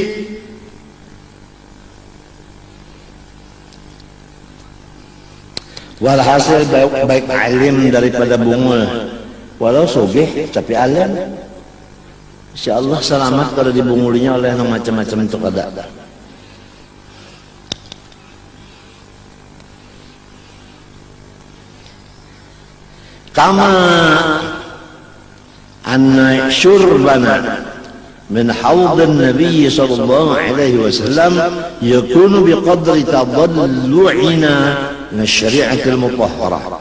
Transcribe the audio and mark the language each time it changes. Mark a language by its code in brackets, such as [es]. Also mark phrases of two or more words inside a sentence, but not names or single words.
[bjn] Walhasil baik alim daripada bungul. Walau sugih tapi alim, insyaallah selamat kalau dibungulinya oleh yang macam-macam itu kada. [ar] كما أن شربنا من حوض النبي صلى الله عليه وسلم يكون بقدر تضلعنا من الشريعة المطهرة.